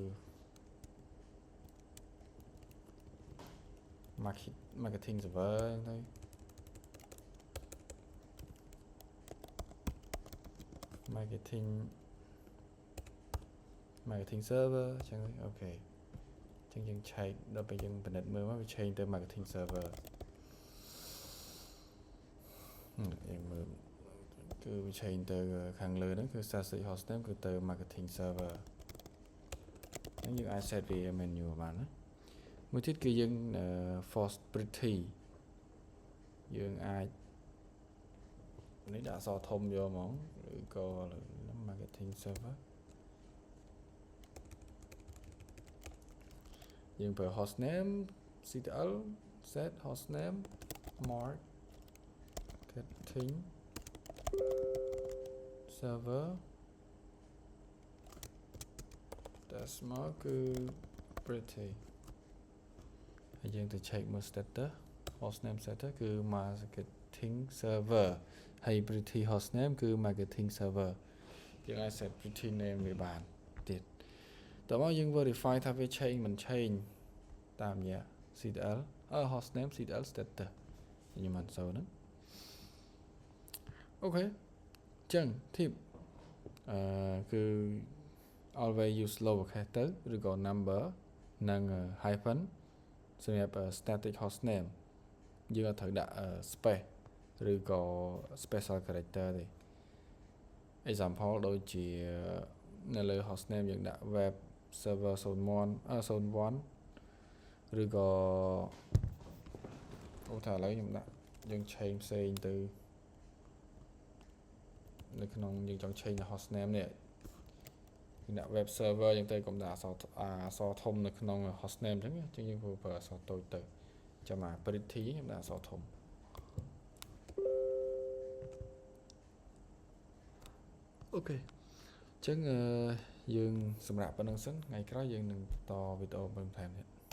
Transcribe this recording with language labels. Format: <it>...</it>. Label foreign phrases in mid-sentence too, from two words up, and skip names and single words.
<en>marketing server</en> <km>ទៅ</km> <en>marketing server</en> <km>ចឹងអូខេចឹងយើងឆែកដល់ពេលយើងពិនិត្យមើលមកវាឆែកទៅ</km> <en>marketing server</en> <km>យើងមើលគឺវាឆែកទៅខាងលើហ្នឹងគឺ</km> <en>static hostname</en> <km>គឺទៅ</km> <en>marketing server</en> <km>ហ្នឹងយើងអាច set វា menu បានណាមួយទៀតគឺយើង</km> <en>force pretty</en> <km>យើងអាចនេះដាក់អក្សរធំយកហ្មងឬក៏</km> <en>marketing server</en> <km>យើងប្រើ</km> <en>hostname ctl set hostname marketing server</en> <km>តែស្មើគឺ pretty ហើយ យើងទៅ check មើល</km> <en>status hostname status</en> <km>គឺ</km> <en>marketing server</en> <km>ហើយ</km> <en>pretty hostname</en> <km>គឺ</km> <en>marketing server</en> <km>យើងអាច</km> <en>set pretty name</en> <km>វាបានទៀតតោះមកយើង verify ថាវា change មិន change តាមរយៈ</km> <en>ctl hostname ctl status</en> <km>ខ្ញុំមិនសូវហ្នឹង អូខេចឹង tip គឺ</km> <en>always use lowercase</en> <km>ទៅឬក៏ number និង hyphen សម្រាប់</km> <en>static hostname</en> <km>យើងអត់ត្រូវដាក់ space ឬក៏</km> <en>special character</en> <km>ទេ example ដូចជានៅលើ hostname យើងដាក់</km> <en>web server 01</en> <km>ឬក៏ ឧទាហរណ៍ឥឡូវខ្ញុំដាក់យើង change ផ្សេងទៅនៅក្នុងយើងចង់ change ទៅ hostname នេះយើងដាក់</km> <en>web server</en> <km>យើងទៅកុំដាក់អក្សរធំនៅក្នុង hostname អញ្ចឹងយើងប្រើអក្សរតូចទៅចាំមក pretty ខ្ញុំដាក់អក្សរធំអូខេអញ្ចឹងយើងសម្រាប់ប៉ុណ្្នឹងសិនថ្ងៃក្រោយយើងនឹងបន្តវីដេអូបន្ថែមទៀត</km>